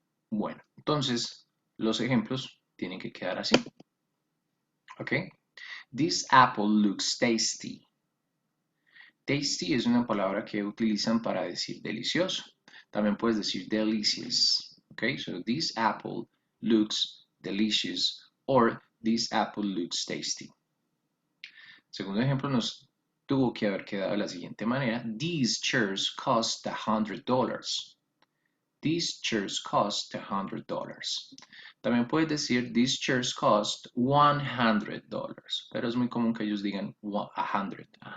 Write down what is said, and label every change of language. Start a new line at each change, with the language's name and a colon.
Spanish: Bueno, entonces los ejemplos tienen que quedar así. ¿Ok?
English: This apple looks tasty.
Spanish: Tasty es una palabra que utilizan para decir delicioso. También puedes decir delicious.
English: Okay, so this apple looks delicious or this apple looks tasty.
Spanish: Segundo ejemplo nos tuvo que haber quedado de la siguiente manera.
English: These chairs cost $100. These chairs cost $100.
Spanish: También puedes decir
English: these chairs cost $100,
Spanish: pero es muy común que ellos digan $100.